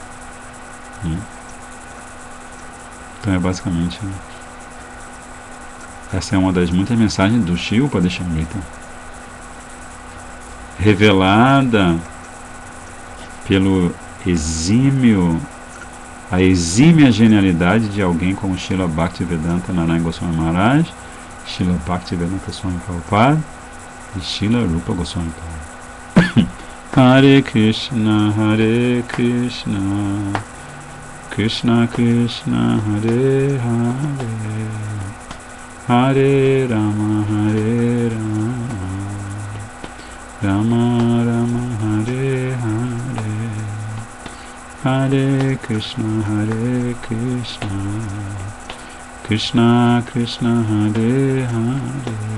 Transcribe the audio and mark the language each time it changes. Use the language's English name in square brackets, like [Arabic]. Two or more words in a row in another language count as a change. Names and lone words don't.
[Portuguese] Então é basicamente... Essa é uma das muitas mensagens do Shri Upadeshamrita, revelada pelo a exímia genialidade de alguém como Srila Bhaktivedanta Narayana Goswami Maharaj, Srila Bhaktivedanta Swami Prabhupada e Srila Rupa Goswami Prabhupada. [Sanskrit] Hare Krishna, Krishna Krishna, Hare Hare, Hare Rama, Rama Rama, Hare Hare, Hare Krishna, Krishna Krishna, Hare Hare,